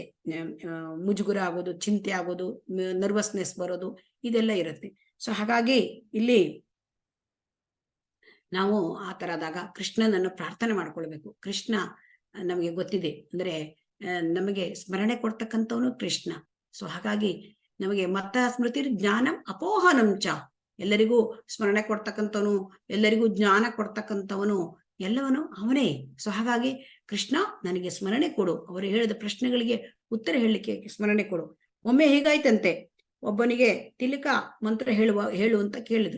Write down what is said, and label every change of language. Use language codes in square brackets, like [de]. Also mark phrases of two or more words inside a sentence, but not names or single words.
[kn] ಮುಜುಗುರ ಆಗೋದು, ಚಿಂತೆ ಆಗೋದು, ನರ್ವಸ್ನೆಸ್ ಬರೋದು, ಇದೆಲ್ಲ ಇರುತ್ತೆ. ಸೊ ಹಾಗಾಗಿ ಇಲ್ಲಿ ನಾವು ಆ ತರದಾಗ ಕೃಷ್ಣನನ್ನು ಪ್ರಾರ್ಥನೆ ಮಾಡ್ಕೊಳ್ಬೇಕು. ಕೃಷ್ಣ ನಮಗೆ ಗೊತ್ತಿದೆ ಅಂದ್ರೆ ನಮಗೆ ಸ್ಮರಣೆ ಕೊಡ್ತಕ್ಕಂಥವನು ಕೃಷ್ಣ. ಸೊ ಹಾಗಾಗಿ ನಮಗೆ ಮತ್ತ [sa] ಸ್ಮೃತಿ ಜ್ಞಾನಂ ಅಪೋಹನಂ ಚ, [kn] ಎಲ್ಲರಿಗೂ ಸ್ಮರಣೆ ಕೊಡ್ತಕ್ಕಂಥವನು, ಎಲ್ಲರಿಗೂ ಜ್ಞಾನ ಕೊಡ್ತಕ್ಕಂಥವನು, ಎಲ್ಲವನು ಅವನೇ. ಸೊ ಹಾಗಾಗಿ ಕೃಷ್ಣ ನನಗೆ ಸ್ಮರಣೆ ಕೊಡು, ಅವರು ಹೇಳಿದ ಪ್ರಶ್ನೆಗಳಿಗೆ ಉತ್ತರ ಹೇಳಲಿಕ್ಕೆ ಸ್ಮರಣೆ ಕೊಡು. ಒಮ್ಮೆ ಹೀಗಾಯ್ತಂತೆ, ಒಬ್ಬನಿಗೆ ತಿಲಕ ಮಂತ್ರ ಹೇಳು ಅಂತ ಕೇಳಿದ್ರು.